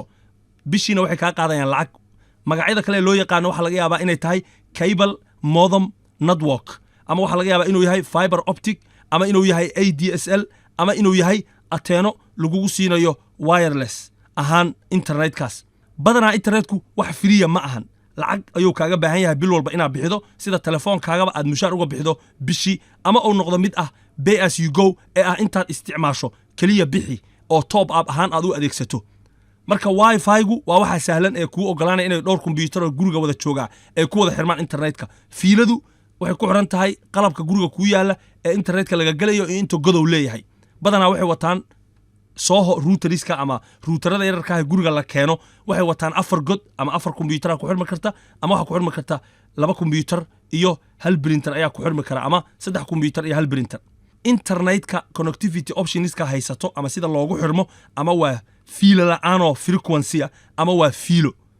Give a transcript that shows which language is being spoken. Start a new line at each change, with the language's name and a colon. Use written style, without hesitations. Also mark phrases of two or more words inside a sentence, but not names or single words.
Somali: bishiina waxay ka qaadayaan lacag magacyada kale loo yaqaan waxa laga yaabaa inay tahay
English: cable modem network
Somali: ama waxa laga yaabaa inuu yahay
English: fiber optic
Somali: ama inuu yahay ADSL ama inuu yahay ateeno lagu siinayo wireless ahaan internetkaas badanaa internetku wax free ma ahan lacag ayuu kaaga baahan yahay bil walba inaad bixido sida telefoonkaaga aad mushaar uga bixido bishi ama uu noqdo mid ah
English: pay as you go
Somali: ee ah intaad isticmaasho kaliya bixi oo
English: top up
Somali: ahaan aad u adeegsato marka wifi-gu waa waxa sahlan ee ku ogolaanay inay dhowr computer guriga wada jooga ee ku wada xirmaan internetka fiiladu waxay ku xiran tahay qalabka guriga ku yaala ee internetka laga galayo inta godow leeyahay badanaa waxay wataan soo routeriska ama routerada yararka ah guriga la keeno waxay wataan 4 god ama 4 computer ku xirma karta ama waxa ku xirma karta 2 computer iyo hal printer ayaa ku xirmi kara ama 3 computer iyo hal printer internetka
English: connectivity optionska
Somali: haysato ama sida loogu xirmo ama waa fiilo la'aan oo frequency ama waa fiilo